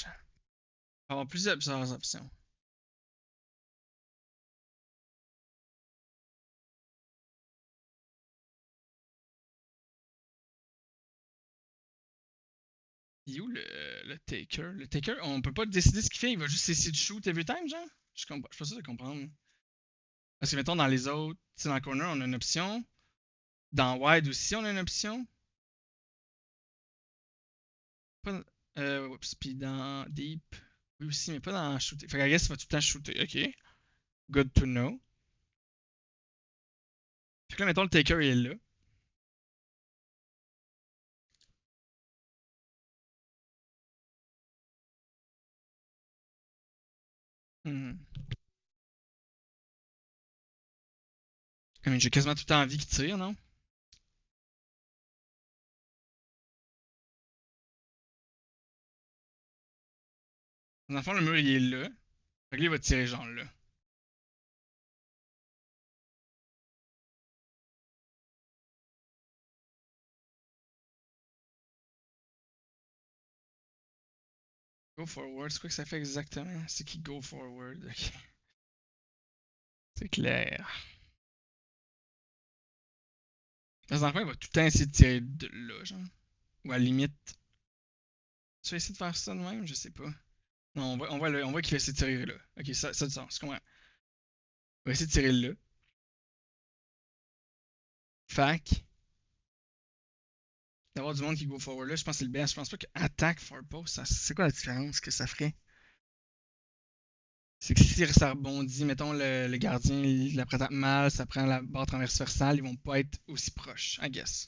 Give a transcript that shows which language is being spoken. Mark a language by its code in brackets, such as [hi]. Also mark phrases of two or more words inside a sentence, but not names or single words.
[fr] On va avoir plusieurs options. Il est où le Taker? Le Taker, on peut pas décider ce qu'il fait, il va juste essayer de [en] shoot every time, [fr] genre? Je suis pas sûr de comprendre. Parce que mettons dans les autres, tu sais, dans le corner, on a une option. Dans wide aussi, on a une option. Pas, oups, puis dans deep, oui aussi, mais pas dans shooter. Fait que [en] I guess [fr] il va tout le temps shooter. Ok. [en] Good to know. [fr] Fait que là, mettons le taker il est là. Hmm. J'ai quasiment tout le temps envie qu'il tire, non? Dans le fond, le mur il est là. Fait que là, il va tirer genre là. [en] Go forward, [fr] c'est quoi que ça fait exactement? C'est qui [en] go forward? [fr] Ok. C'est clair. Dans le fond, il va tout le temps essayer de tirer de là, genre. Ou à la limite. Tu vas essayer de faire ça de même? Je sais pas. Non, on voit qu'il va essayer de tirer là. Ok, ça a du sens, je comprends. Il va essayer de tirer là. Fac. D'avoir du monde qui [en] go forward [fr] là, je pense que c'est le best. Je pense pas que [en] attack for post, [fr] c'est quoi la différence que ça ferait? C'est que si ça rebondit, mettons le gardien il la prend mal, ça prend la barre transversale, ils vont pas être aussi proches, [en] I guess.